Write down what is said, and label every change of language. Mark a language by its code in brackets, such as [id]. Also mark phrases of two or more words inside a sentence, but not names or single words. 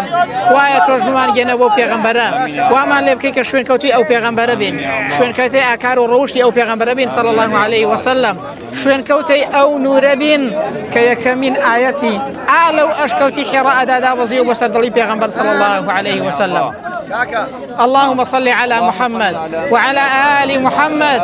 [ckb] خوایە تۆش بمان گەنە بۆ پێغەمبەرە، وامان لێ بکەی کە شوێنکەوتوی ئەو پێغەمبەرە بین، شوێنکەوتەی ئاکار و ڕەوشتی ئەو پێغەمبەرە بین [ar] صلی الله علیه وسلم، [ckb] شوێنکەوتەی ئەو نورە بین کە یەکەمین ئاەتی ئالە و ئەشکەوتی حێڕەدا دابەزی بۆ سەر دڵی پێغەمبەر [ar] صلی الله علیه وسلم. اللهم صل على محمد وعلى آل محمد.